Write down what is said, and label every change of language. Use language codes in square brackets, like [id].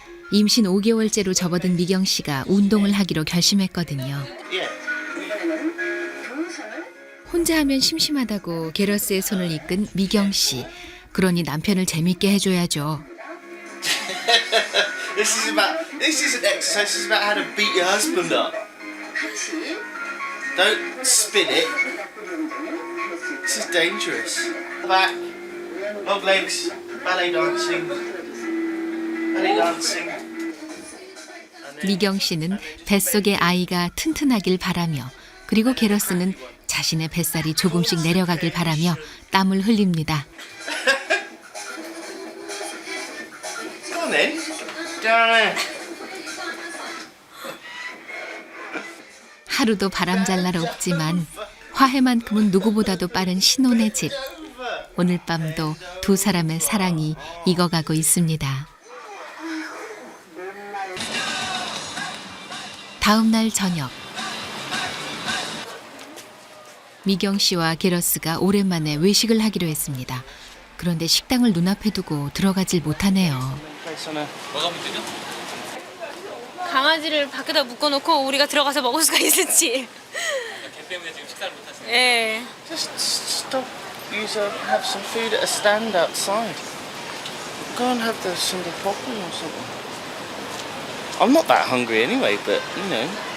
[ko] 임신 5개월째로 접어든 미경 씨가 운동을 하기로 결심했거든요. 혼자 하면 심심하다고 게러스의 손을 이끈 미경 씨. 그러니 남편을 재밌게 해줘야죠. [en] This isn't exercise. This is about how to beat your husband up. Don't spin it. This is dangerous. Back, long legs, ballet dancing, ballet dancing. [ko] 미경 씨는 뱃속의 아이가 튼튼하길 바라며, 그리고 게러스는 자신의 뱃살이 조금씩 내려가길 바라며 땀을 흘립니다. [en] Come on then. Down there. [ko] 하루도 바람잘 날 없지만 화해만큼은 누구보다도 빠른 신혼의 집. 오늘 밤도 두 사람의 사랑이 익어가고 있습니다. 다음 날 저녁, 미경 씨와 게러스가 오랜만에 외식을 하기로 했습니다. 그런데 식당을 눈앞에 두고 들어가질 못하네요. 뭐가 문제죠? 강아지를 밖에다 묶어놓고 우리가 들어가서 먹을 수가 있을지. 걔 때문에 지금 식사를 못 하시네요. 예. [en] Just stop. Have some food at a stand outside. Go and have the single popcorn or something. I'm not that hungry anyway, but you know.